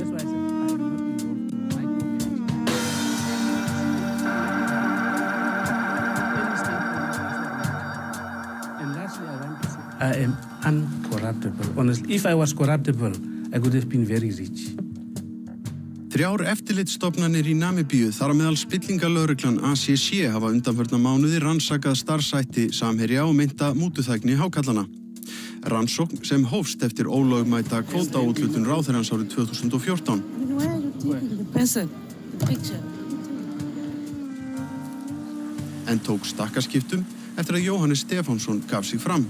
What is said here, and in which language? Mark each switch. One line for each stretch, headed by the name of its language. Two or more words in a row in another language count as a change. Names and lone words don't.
English: That's why I said I am not involved in micromanagement. And lastly, I want to say I am uncorruptible. Honestly, if I was corruptible, I could have been very rich.
Icelandic: 3 eftirlitsstofnanir í Namibíu, þar á meðal spillingalögreglan ACC, hafa undanfarna mánuði rannsakað starfshætti Samherja og meinta mútuþægni hákallana. Rannsókn sem hófst eftir ólögmæta kvótaúthlutun ráðherrans árið 2014. En tók stakkaskiptum eftir að Jóhannes Stefánsson gaf sig fram.